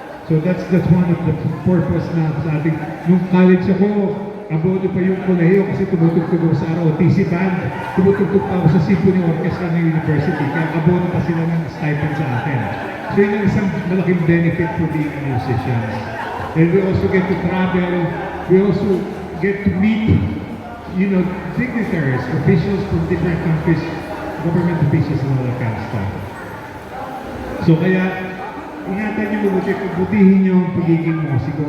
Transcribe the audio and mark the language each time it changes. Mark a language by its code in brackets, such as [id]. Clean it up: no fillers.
[tl] So that's one of the purpose na sa ating, nung college ako, abono pa yung kolehiyo kasi tumutugtog ako sa ROTC band. Tumutugtog pa ako sa Symphony Orchestra ng university. Kaya abono pa sila ng stipend sa akin. So yun ang isang malaking benefit [en] for being a musician. And we also get to travel. We also get to meet, dignitaries, officials from different countries, government officials and all that kind of stuff. [tl] So kaya, ingatan niyo mabuti, pagbutihin niyo ang pagiging musiko.